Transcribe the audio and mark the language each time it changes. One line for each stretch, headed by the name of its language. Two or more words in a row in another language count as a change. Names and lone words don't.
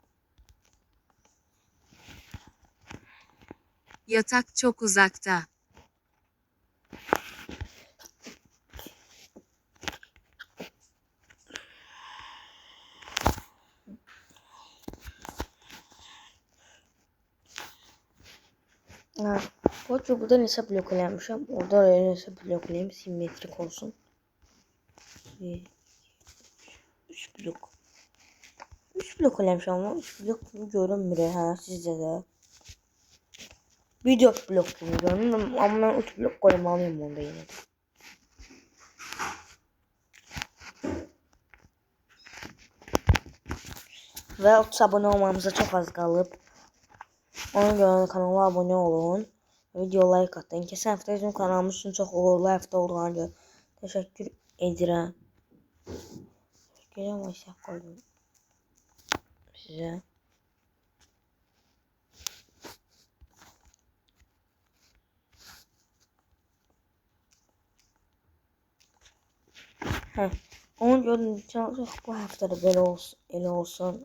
Turkish: Yatak çok uzakta. Ha,
Azerbaijani: burada neçə blok eləmişəm. Orada neçə blok eləyim, simmetrik olsun. 3 blok. 3 blok eləmişəm ama 3 blok kimi görünmür hə sizcə də. Bir 4 blok kimi görünür amma mən 3 blok qoymalıyım onda yenə də.
Turkish: Ve 30 abone olmamıza çok az kalıp ona göre kanala abone olun.
Azerbaijani: Video like atın. Keçən hafta bizim kanalımız üçün çox uğurlu həftə olduğuna görə təşəkkür edirəm. Gələm aşağı qoydum sizə. Onu gördüm çox bu həftə də belə olsun, elə olsun.